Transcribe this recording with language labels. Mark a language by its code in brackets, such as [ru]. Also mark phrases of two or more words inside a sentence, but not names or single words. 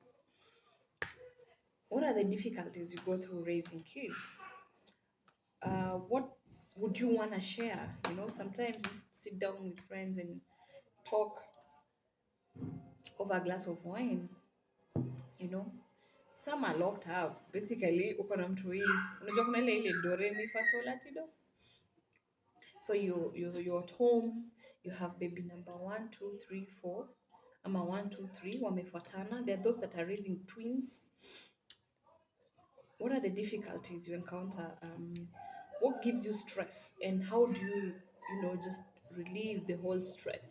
[en] What are the difficulties you go through raising kids? What would you want to share? Sometimes just sit down with friends and talk over a glass of wine. Some are locked up. Basically, [sw] uko na mtu hii. Unajua kuna ile do re mi fa sol la ti do. [en] So you're at home, you have baby number 1, 2, 3, 4. [sw] Ama 1, 2, 3 wamefuatana. [en] There are those that are raising twins. What are the difficulties you encounter? What gives you stress, and how do you, just relieve the whole stress?